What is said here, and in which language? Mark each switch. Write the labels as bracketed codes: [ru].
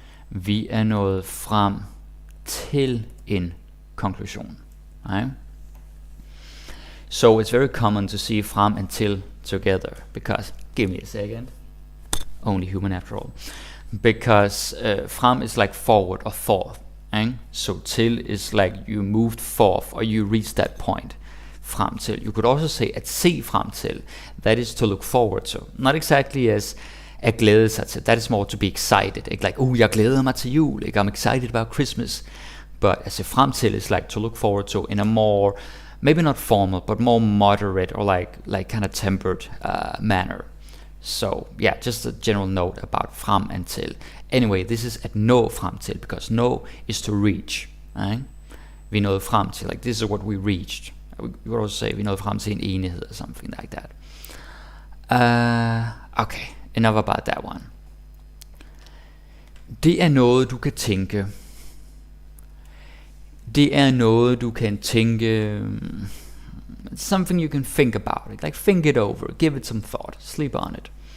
[da] Vi er nået frem til en konklusion. [en] Right? So it's very common to see from and till together, because, give me a second, only human after all, because from is like forward or forth, right? So till is like you moved forth or you reached that point. Frem til. You could also say at se frem til, that is to look forward to. Not exactly as at glæde sig til, that is more to be excited, like, [da] jeg glæder mig til jul, [en] I'm excited about Christmas. But as a frem til is like to look forward to in a more, maybe not formal, but more moderate or like kind of tempered manner. So yeah, just a general note about frem and til. Anyway, this is at nå frem til, because nå is to reach. Right? [da] Vi nåede frem til, [en] like this is what we reached. We would also say [da] vi nåede frem til en enighed [en] or something like that. Okay, enough about that one. [da] Det er noget du kan tænke. Det er noget du kan tænke. [en] It's something you can think about it. Like think it over, give it some thought, sleep on it.